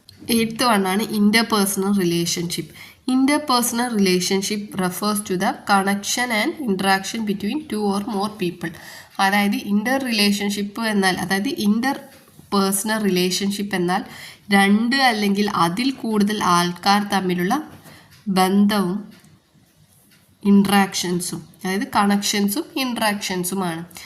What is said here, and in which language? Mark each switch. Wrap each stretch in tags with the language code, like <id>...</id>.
<ml>8th വണ്ണാണ് interpersonal relationship.</ml> <en>Interpersonal relationship refers to the connection and interaction between two or more people.</en> <ml>അതായത് relationship എന്നാൽ, അതായത് personal relationship എന്നാൽ രണ്ട് അല്ലെങ്കിൽ അതിൽ കൂടുതൽ ആൾക്കാർ തമ്മിലുള്ള ബന്ധവും ഇൻട്രാക്ഷൻസും, അതായത് കണക്ഷൻസും ഇൻട്രാക്ഷൻസുമാണ്.</ml>